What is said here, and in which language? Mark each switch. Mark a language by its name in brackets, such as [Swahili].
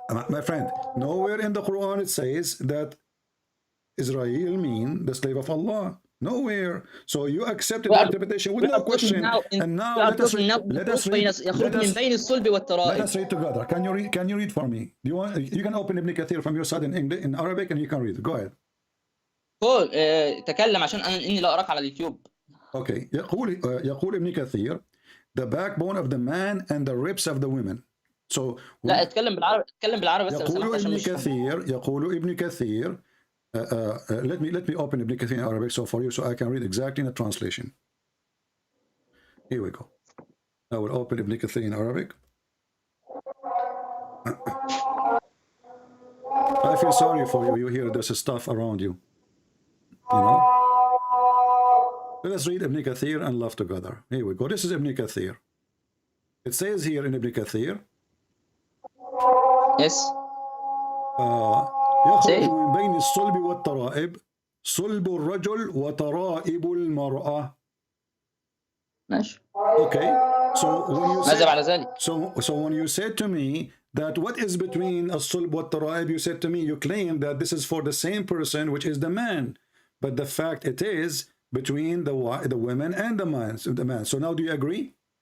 [English] My friend, nowhere in the Quran it says that Israel mean the slave of Allah. Nowhere. So you accepted the interpretation with no question. And now let us read together. Can you read for me? Do you want? You can open Ibn Kathir from your side in English, in Arabic, and you can read. Go ahead. [Arabic] قول تكلم عشان اني لا اراك على اليوتيوب. [English] Okay. [Arabic] يقول ابن كثير, [English] the backbone of the man and the ribs of the women. So [Arabic] لا اتكلم بالعربي بس. يقول ابن كثير. [English] Let me open Ibn Kathir in Arabic so for you, so I can read exactly in the translation. Here we go. I will open Ibn Kathir in Arabic. I feel sorry for you. You hear there's stuff around you. You know. Let us read Ibn Kathir and laugh together. Here we go. This is Ibn Kathir. It says here in Ibn Kathir. Yes. [Arabic] يخرج من بين الصلب والترائب صلب الرجل وترائب المرأة. ماشي. [English] Okay. So when you [Arabic] ماذا بعد ذلك؟ [English] so when you said to me that what is between [Arabic] الصلب والترائب, [English] you said to me, you claim that this is for the same person, which is the man, but the fact it is between the women and the man. So now do you agree?